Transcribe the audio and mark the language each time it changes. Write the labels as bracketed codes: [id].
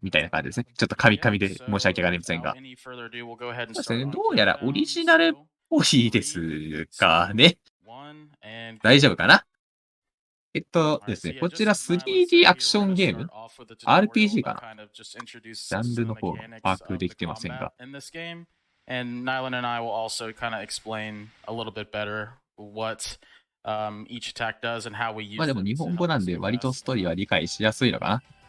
[ja] みたいな感じですね。ちょっとカミカミで申し訳ありませんが。そうですね。どうやらオリジナルっぽいですかね。大丈夫かな。ですね、こちら 3D アクションゲーム ?RPG かな。ジャンルの方が把握できてませんが。 [en] And Nylan and I will also kind of explain a little bit better what each attack does and how we use [ja] まあでも日本語なんで割とストーリーは理解しやすいのかな。